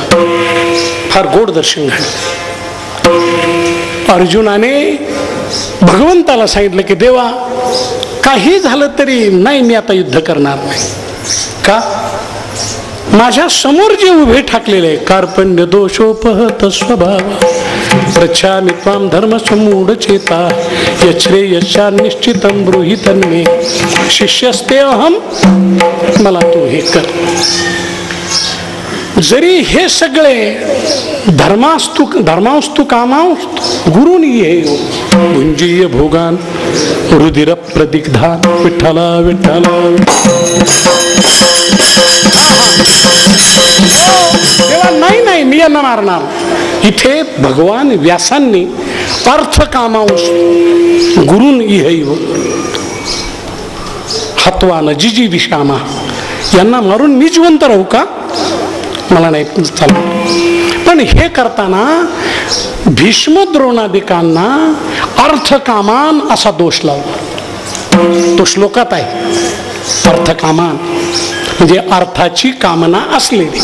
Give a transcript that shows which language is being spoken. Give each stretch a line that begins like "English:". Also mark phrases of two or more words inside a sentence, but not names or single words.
Marathi: फार गोड दर्शन घडलं. अर्जुनाने भगवंताला सांगितलं की देवा, काही झालं तरी नाही, मी आता युद्ध करणार नाही. का? माझ्या समोर जे उभे ठाकलेले आहे,
Sanskrit: कार्पण्य दोषोपहत स्वभाव प्रच्छामि त्वां धर्म समूढ चेता यश्रेयश्चा निश्चितं ब्रूहि तन्मे शिष्यस्ते अहम,
Marathi: मला तू हे कर. जरी हे सगळे
Sanskrit: धर्मास्तु कामास्तु गुरुन ये भुंजीय भोगान रुधिर प्रदिग्धान.
Marathi: विठ्ठला विठ्ठला. तेव्हा नाही नाही, मी यांना मारणार. इथे भगवान व्यासांनी
Sanskrit: अर्थ कामांस गुरुन इहैव हत्वान जिजी विषामा,
Marathi: यांना मारून मी जिवंत राहू का? मला नाही चालत. पण हे करताना भीष्म द्रोणादिकांना अर्थकामान असा दोष लावला. तो श्लोकात आहे. अर्थकामान म्हणजे अर्थाची कामना असलेली.